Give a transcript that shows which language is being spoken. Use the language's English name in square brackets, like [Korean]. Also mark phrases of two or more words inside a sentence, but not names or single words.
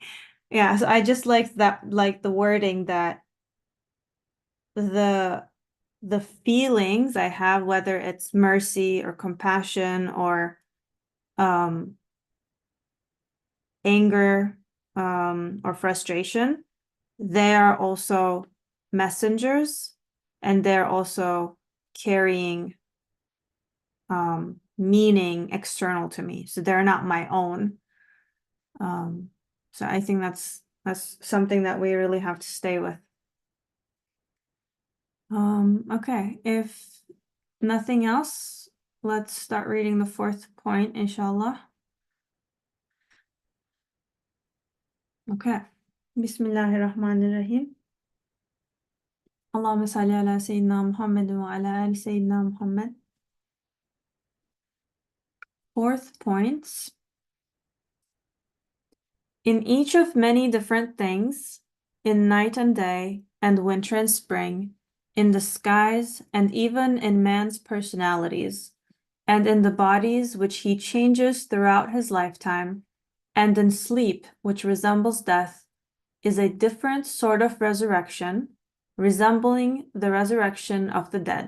[English] Yeah, so I just like that, like the wording that the feelings I have, whether it's mercy or compassion or anger or frustration, they are also messengers and they're also carrying meaning external to me. So they're not my own. So I think that's something that we really have to stay with. Okay, if nothing else, let's start reading the fourth point, inshallah. Okay. Bismillahirrahmanirrahim. [Arabic] اللهم صل على سيدنا محمد وعلى آل سيدنا محمد. [English] Fourth point. In each of many different things, in night and day, and winter and spring, in the skies, and even in man's personalities, and in the bodies which he changes throughout his lifetime, and in sleep, which resembles death, is a different sort of resurrection, resembling the resurrection of the dead.